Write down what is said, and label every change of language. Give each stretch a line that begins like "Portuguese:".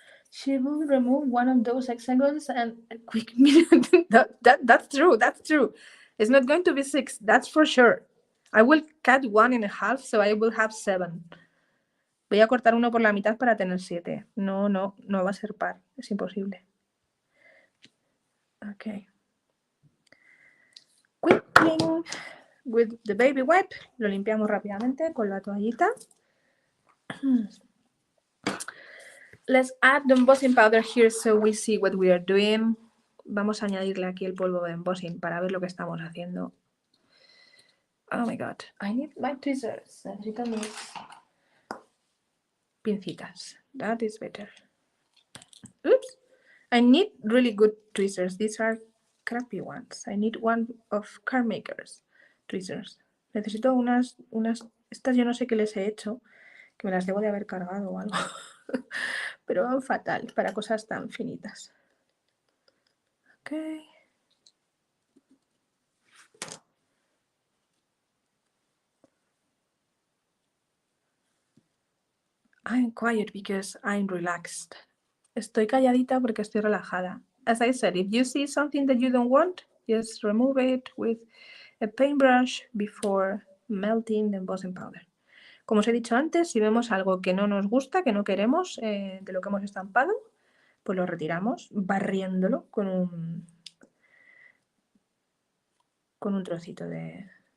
English: She will remove one of those hexagons and a quick minute. That's true. That's true. It's not going to be 6. That's for sure. I will cut 1 in half, so I will have 7.
Spanish: Voy a cortar uno por la mitad para tener 7. No va a ser par. Es imposible.
English: Okay. Quick clean with the baby wipe.
Spanish: Lo limpiamos rápidamente con la toallita.
English: Let's add the embossing powder here so we see what we are doing.
Spanish: Vamos a añadirle aquí el polvo de embossing para ver lo que estamos haciendo.
English: Oh my god, I need my tweezers.
Spanish: Necesito mis pincitas.
English: That is better. Oops. I need really good tweezers. These are crappy ones. I need one of car makers tweezers.
Spanish: Necesito unas... Estas yo no sé qué les he hecho, que me las debo de haber cargado o algo. Pero van fatal para cosas tan finitas.
English: Okay. I'm quiet because I'm relaxed.
Spanish: Estoy calladita porque estoy relajada.
English: As I said, if you see something that you don't want, just remove it with a paintbrush before melting the embossing powder.
Spanish: Como os he dicho antes, si vemos algo que no nos gusta, que no queremos de lo que hemos estampado, pues lo retiramos barriéndolo con un trocito de...